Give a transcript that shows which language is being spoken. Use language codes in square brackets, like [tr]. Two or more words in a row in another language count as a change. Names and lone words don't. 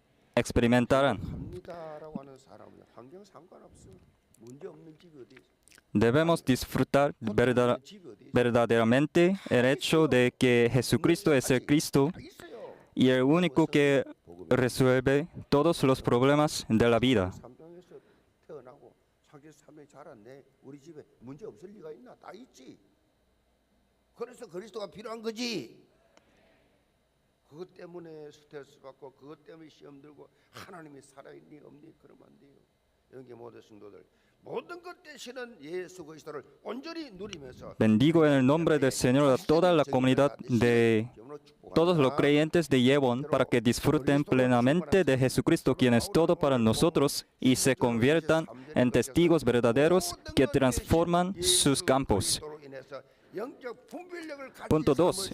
[es] Debemos disfrutar verdaderamente el hecho de que Jesucristo es el Cristo y el único que resuelve todos los problemas de la vida. [ko] 그것 때문에 스트레스 받고 그것 때문에 시험 들고 하나님이 살아있니 없니 그러면 안 돼요. 영계 모든 성도들 모든 것 대신은 예수 그리스도를 온전히 누리면서 [es] Bendigo en el nombre del Señor a toda la comunidad de todos los creyentes de Yevon para que disfruten plenamente de Jesucristo, quien es todo para nosotros, y se conviertan en testigos verdaderos que transforman sus campos. Punto 2.